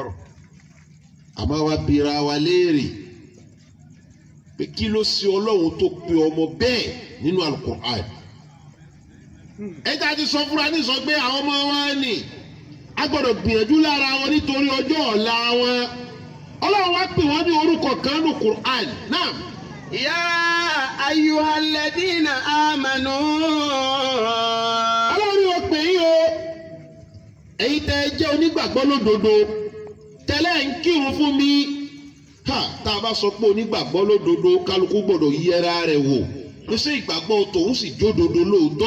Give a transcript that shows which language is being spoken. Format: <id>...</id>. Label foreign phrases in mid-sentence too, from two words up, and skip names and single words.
<yo>àmọ́ wa bira wa léèrè pé kí ló ṣe ọlọ́run tó pe ọmọ bẹ́ẹ̀ nínú alukur'an. ẹja ti sọ fúnra ní sọ pé àwọn ọmọ wa ni a gbọ́dọ̀ gbìyànjú lára wọn nítorí ọjọ́ ọ̀la wọn. ọlọ́run wá pè wọ́n ní orúkọ kan nínú kur'an náà.</yo> <ar>يا أيها الذين آمنوا.</ar> <yo>ọlọ́run yóò pè yín o ẹ̀yin tẹ́ ẹ jẹ́ onígbàgbọ́ lódodo tẹ́lẹ̀ ń kírun fún mi. tá a bá sọ pé onígbàgbọ́ lódodo kálukú gbọ́dọ̀ yẹra rẹ̀ wò pé ṣé ìgbàgbọ́ tòun sì jódodo lóòótọ́.</yo>